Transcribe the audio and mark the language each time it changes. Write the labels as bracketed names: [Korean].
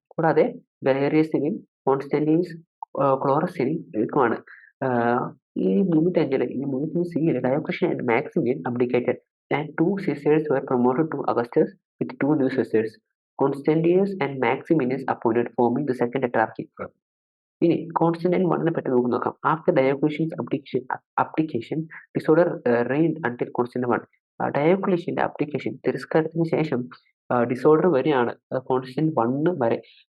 [Malayalam] കൂടാതെ ഗലേറിയസിനെയും കോൺസ്റ്റന്റീൻസ് ക്ലോറസിനെയും എടുക്കുവാണ്. [English] ഈ 305 CE Diocletian and Maximian abdicated and 2 Caesars were promoted to Augustus with 2 new Caesars. Constantius and Maximinus appointed, forming the second tetrarchy. [Malayalam] ഇനി Constantine 1 പറ്റി നമുക്ക് നോക്കാം. [English] After Diocletian's abdication disorder reigned until Constantine 1. [Malayalam] ഡയോക്ലീഷ്യന്റെ അബ്ഡിക്കേഷൻ, തിരസ്കാരത്തിന് ശേഷം disorder വരെയാണ് Constantine 1 വരെ.